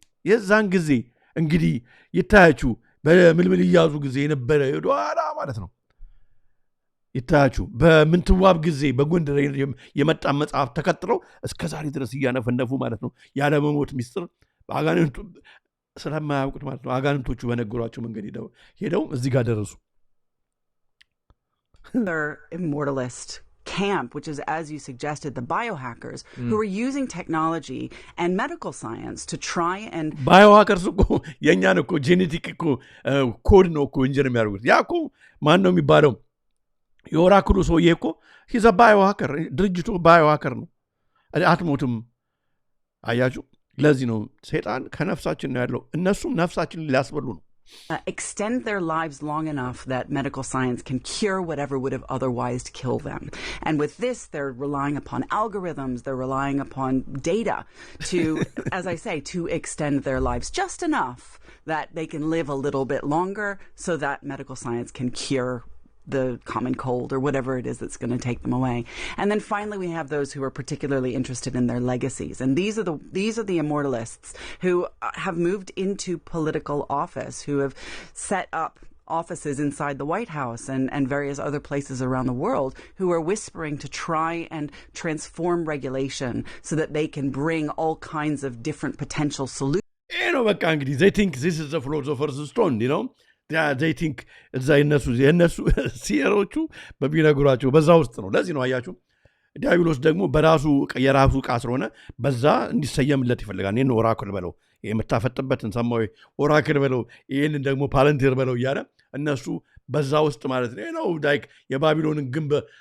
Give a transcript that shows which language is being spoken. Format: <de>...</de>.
<am>የዛን ጊዜ እንግዲህ ይታያችሁ በምልምል እያዙ ጊዜ የነበረ ኋላ ማለት ነው። ይታያችሁ በምንትዋብ ጊዜ በጎንደር የመጣ መጽሐፍ ተከትለው እስከ ዛሬ ድረስ እያነፈነፉ ማለት ነው። ያለመሞት ሚስጥር አጋንንቱ ስለማያውቁት ማለት ነው። አጋንንቶቹ በነገሯቸው መንገድ ሄደው እዚህ ጋር ደረሱ።</am> <en>immortalist camp, which is, as you suggested, the biohackers who are using technology and medical science to try and</en> <am>biohackers እኮ የኛን እኮ ጄኔቲክ እኮ ኮድ ነው እኮ ኢንጂነር የሚያደርጉት። ያ እኮ ማን ነው የሚባለው? የኦራክሉ ሰውዬ እኮ ሂዝ ባዮሃከር፣ ድርጅቱ ባዮሃከር ነው። አትሞትም። አያችሁ፣ ለዚህ ነው ሰይጣን ከነፍሳችን ነው ያለው። እነሱም ነፍሳችንን ሊያስበሉ ነው።</am> <en>extend their lives long enough that medical science can cure whatever would have otherwise killed them. And with this, they're relying upon algorithms, they're relying upon data to, as I say, to extend their lives just enough that they can live a little bit longer so that medical science can cure the common cold or whatever it is that's going to take them away. And then finally, we have those who are particularly interested in their legacies. And these are the immortalists who have moved into political office, who have set up offices inside the White House and various other places around the world, who are whispering to try and transform regulation so that they can bring all kinds of different potential solutions. They think this is the philosopher's stone, you know? They think</en> <am>እዛ የነሱ ሲሮቹ በቢነግሯቸው በዛ ውስጥ ነው። ለዚህ ነው አያችሁ ዲያብሎስ ደግሞ በራሱ የራሱ ዕቃ ስለሆነ በዛ እንዲሰየምለት ይፈልጋል። ይሄን ኦራክል በለው የምታፈጥበትን ሰማያዊ ኦራክል በለው ይሄን ደግሞ ፓለንቲር በለው እያለ እነሱ በዛ ውስጥ ማለት ነው ዳይክ የባቢሎንን ግንብ</am>